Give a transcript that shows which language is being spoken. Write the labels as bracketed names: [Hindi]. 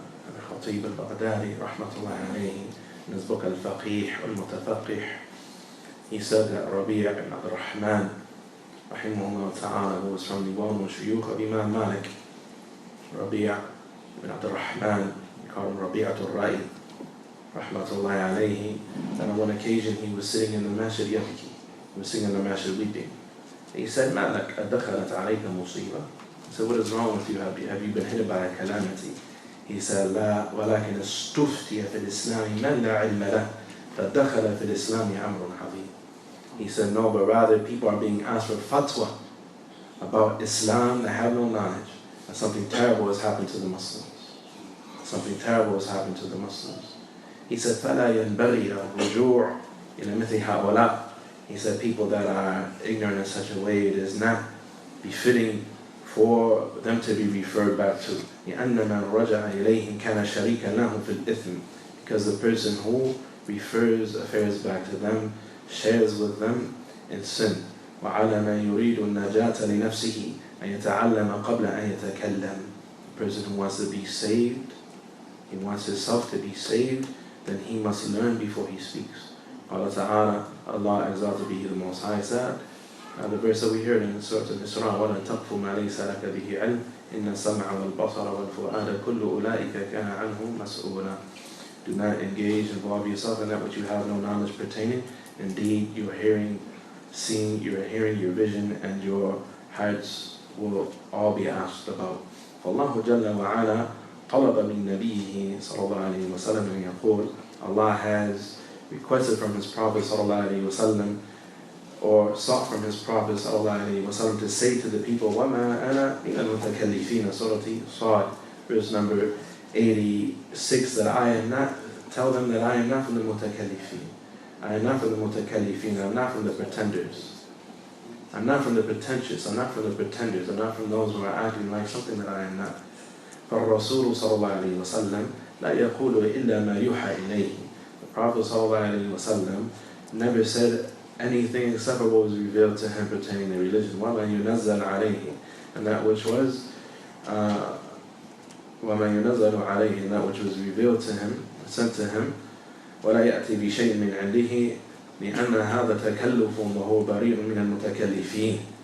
[English] Al-Khatib al-Baghdadi, rahmatullahi alayhi, in his book Al-Faqih al-Mutafaqih, he said that Rabi' ibn Abd al-Rahman, rahimahullah ta'ala, who was from the well-known shuyukh of Imam Malik, Rabi' ibn Abd al-Rahman, we call him Rabi'atul Ra'i, rahmatullahi alayhi, that on one occasion he was sitting in the masjid yabki, he was sitting in the masjid weeping. He said, [Arabic] مَا لَكَ أَدَخَلَتْ عَلَيْكَ مُصِيبَةٌ. [English] He said, what is wrong with you? Have you been hit by a calamity? He said, [Arabic] لا ولكن استفتي في الإسلام من لا علم له فدخل في الإسلام أمر عظيم. [English] He said, no, but rather people are being asked for fatwa about Islam that have no knowledge. And something terrible has happened to the Muslims. Something terrible has happened to the Muslims. [Arabic] He said, فَلَا يَنْبَغِي الرُّجُوعُ إِلَى مِثْلِ هَؤُلَاءِ. [English] He said, people that are ignorant in such a way, it is not befitting for them to be referred back to. [Arabic] لِأَنَّ مَنْ رَجَعَ إِلَيْهِمْ كَانَ شَرِيكًا لَهُمْ فِي الْإِثْمِ. [English] Because the person who refers affairs back to them shares with them in sin. [Arabic] وَعَلَى مَنْ يُرِيدُ النَّجَاةَ لِنَفْسِهِ أَنْ يَتَعَلَّمَ قَبْلَ أَنْ يَتَكَلَّمَ. [English] The person who wants to be saved, he wants himself to be saved, then he must learn before he speaks. Allah Ta'ala, Allah exalted be the Most High, said, the verse that we heard in Surah Al-Isra, [Arabic] وَلَا تَقْفُ مَا لَيْسَ لَكَ بِهِ عِلْمٍ إِنَّ السَّمْعَ وَالْبَصَرَ وَالْفُؤَادَ كُلُّ أُولَٰئِكَ كَانَ عَنْهُ مَسْئُولًا. [English] Do not involve yourself in that which you have no knowledge pertaining. Indeed, your hearing, your vision, and your hearts will all be asked about. [Arabic] فالله جل وعلا طلب من نبيه صلى الله عليه وسلم أن يقول. [English] Allah has requested from His Prophet صلى الله عليه وسلم, or sought from His Prophet صلى الله عليه وسلم, to say to the people, [Arabic] وَمَا أَنَا مِنَ الْمُتَكَلِّفِينَ, [English] Surah Sad, verse number 86, that I am not, tell them that I am not from the mutakallifin. I am not from the mutakallifin. I'm not from the pretenders. I'm not from the pretentious. I'm not from the pretenders. I'm not from those who are acting like something that I am not. [Arabic] فالرسول صلى الله عليه وسلم لا يقول إلا ما يوحى إليه. [English] The Prophet صلى الله عليه وسلم never said anything except for what was revealed to him pertaining to religion. [Arabic] وَمَا يُنَزَّلْ عَلَيْهِ, [English] and that which was [Arabic] وَمَا يُنَزَّلُ عَلَيْهِ, [English] and that which was revealed to him, sent to him. [Arabic] وَلَا يَأْتِي بِشَيْءٍ مِنْ عِنْدِهِ لِأَنَّ هَذَا تَكَلُّفٌ وَهُوَ بَرِيءٌ مِنَ الْمُتَكَلِّفِينَ.